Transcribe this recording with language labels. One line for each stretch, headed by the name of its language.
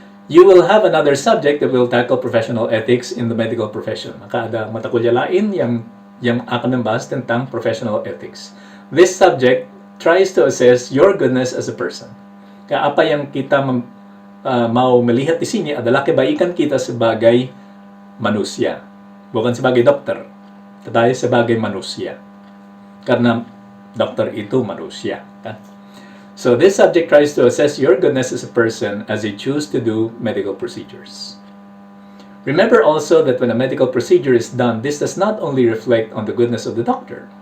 English: You will have another subject that will tackle professional ethics in the medical profession.
Indonesian: Maka ada mata kuliah lain yang akan membahas tentang professional ethics.
English: This subject tries to assess your goodness as a person.
Indonesian: Kaya apa yang kita mau melihat di sini adalah kebaikan kita sebagai manusia. Bukan sebagai dokter, tetapi sebagai manusia. Karena dokter itu manusia, kan?
English: So this subject tries to assess your goodness as a person as you choose to do medical procedures. Remember also that when a medical procedure is done, this does not only reflect on the goodness of the doctor.